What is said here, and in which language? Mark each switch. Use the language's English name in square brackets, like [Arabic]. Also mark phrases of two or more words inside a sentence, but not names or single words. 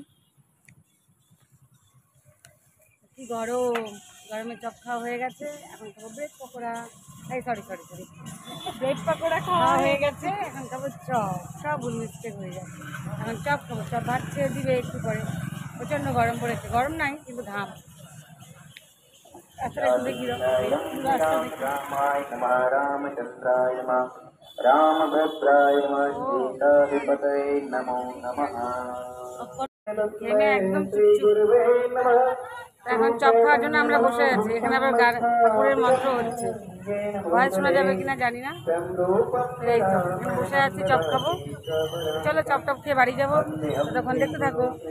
[Bangla] কি গরম, গরমে চপ খাওয়া হয়ে গেছে, এখন খাবো ব্রেড পকোড়া। এই সরি সরি সরি, ব্রেড পকোড়া খাওয়া হয়ে গেছে, এখন খাবো চপ। সব ভুল মিস্টেক হয়ে যাচ্ছে। এখন চপ খাবো, চপ ভাত ছেড়ে দিবে একটু পরে। প্রচণ্ড গরম পড়েছে, গরম নাই কিন্তু ঘাম। রাস্তাটা একটু দেখিয়ে দাও, রাস্তা দেখি। [Sanskrit] रामचंद्राय नमः रामभद्राय नमः सीताधिपतये नमो नमः [Bangla] ঘেমে একদম চুপচুপ। এখন চপ খাওয়ার জন্য আমরা বসে আছি। এখানে আবার ঠাকুরের মন্ত্র হচ্ছে, ভয় শোনা যাবে কিনা জানি না। এই তো এখানে বসে আছি, চপ খাবো। চলো চপ টপ খেয়ে বাড়ি যাবো, তখন দেখতে থাকো।